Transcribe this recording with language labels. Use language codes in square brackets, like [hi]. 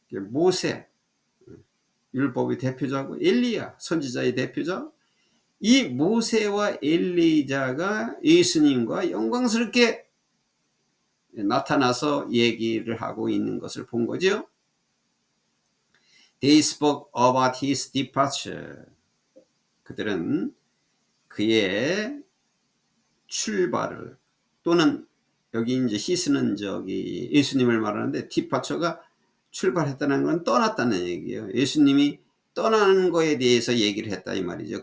[ko] 모세, 율법의 대표자고 엘리야, 선지자의 대표자, 이 모세와 엘리야가 예수님과 영광스럽게 나타나서 얘기를 하고 있는 것을 본 거죠. [en] They spoke about his departure. [ko] 그들은 그의 출발을, 또는 여기 이제 히스는 저기 예수님을 말하는데 디파처가 출발했다는 건 떠났다는 얘기예요. 예수님이 떠나는 거에 대해서 얘기를 했다 이 말이죠.